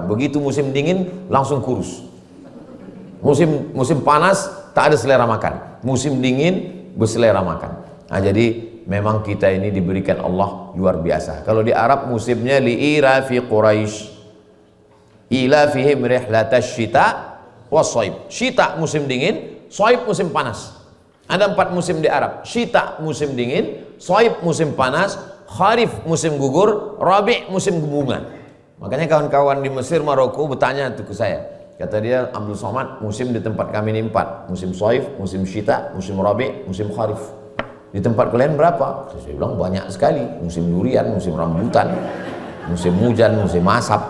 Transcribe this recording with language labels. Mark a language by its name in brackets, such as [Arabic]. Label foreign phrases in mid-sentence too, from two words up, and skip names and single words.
[Indonesian] Begitu musim dingin langsung kurus. Musim panas tak ada selera makan. Musim dingin berselera makan. Nah, jadi memang kita ini diberikan Allah luar biasa. Kalau di Arab musimnya [Arabic] لإيلاف قريش إيلافهم رحلة الشتاء والصيف. [Indonesian] Syita musim dingin, shaib musim panas. Ada 4 musim di Arab. Syita musim dingin, shaib musim panas, kharif musim gugur, rabi' musim bunga. Makanya kawan-kawan di Mesir, Maroko bertanya tuh ke saya. Kata dia, Abdul Somad, musim di tempat kami ini 4. Musim shaib, musim syita, musim rabi', musim kharif. Di tempat kalian berapa? Saya bilang banyak sekali. Musim durian, musim rambutan, musim hujan, musim asap.